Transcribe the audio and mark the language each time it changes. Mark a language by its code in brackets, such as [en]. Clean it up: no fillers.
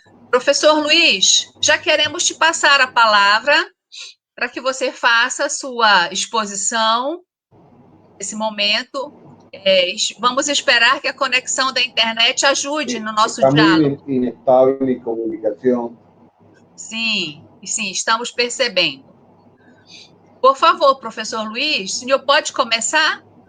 [pt] Professor Luiz, já queremos te passar a palavra para que você faça a sua exposição nesse momento. Vamos esperar que a conexão da internet ajude no nosso diálogo. [es] Está muy inestable mi comunicación. [pt] Sim, estamos percebendo. Por favor, professor Luiz, o senhor pode começar?